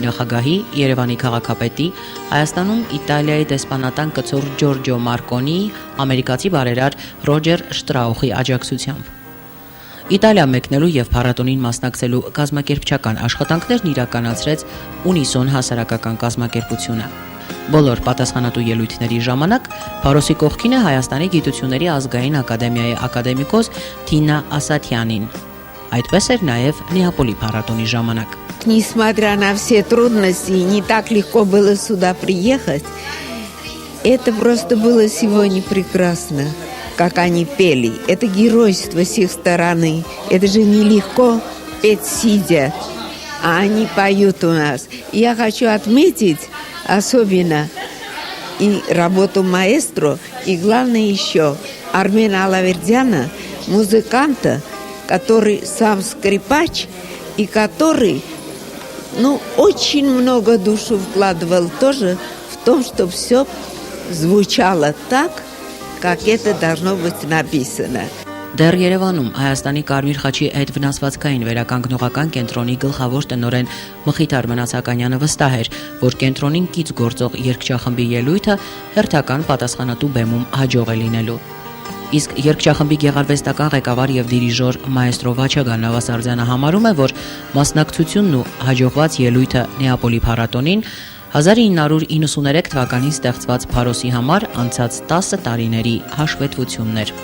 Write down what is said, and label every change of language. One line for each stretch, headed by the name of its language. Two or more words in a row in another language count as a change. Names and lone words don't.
Armenian: նախագահի, Երևանի քաղաքապետի, Հայաստանում Իտալիայի դեսպանատան կցոր Ջորջո Մարկոնիի, ամերիկացի բարերար Ռոջեր Շտրաուխի աջակցությամբ։ Իտալիա մեկնելու եւ փառատոնին մասնակցելու կազմակերպչական աշխատանքներն իրականացրեց Ունիսոն հասարակական կազմակերպությունը։ Բոլոր պատասխանատու ելույթների ժամանակ Փարոսի կողքին է Հայաստանի Գիտությունների ազգային ակադեմիայի ակադեմիկոս Թինա Ասաթյանին։ Այդպես էր նաև Նեապոլի փառատոնի ժամանակ։
Russian: Несмотря на все трудности, не так легко было сюда приехать. Это просто было сегодня прекрасно, как они пели. Это геройство с их стороны. Это же нелегко петь сидя, а они поют у нас. И я хочу отметить особенно и работу маэстро, и главное еще Армена Алавердяна, музыканта, который сам скрипач и который, очень много душу вкладывал тоже в том, что все звучало так, как это должно быть написано.
Armenian: Դեռ Երևանում Հայաստանի Կարմիր խաչի այդ վնասվածքային վերականգնողական կենտրոնի գլխավոր տնօրեն Մխիթար Մնացականյանը վստահ էր, որ կենտրոնին կից գործող երգչախմբի ելույթը հերթական պատասխանատու բեմում հաջող է լինելու։ Իսկ երգչախմբի գեղարվեստական ղեկավար եւ դիրիժոր մայստրո Վաչագան Նավասարդյանը համարում է, որ մասնակցությունն ու հաջողված ելույթը Նեապոլի փառատոնին 1993 թվականին ստեղծված Փարոսի համար անցած 10 տարիների հաշվետվությունն էր։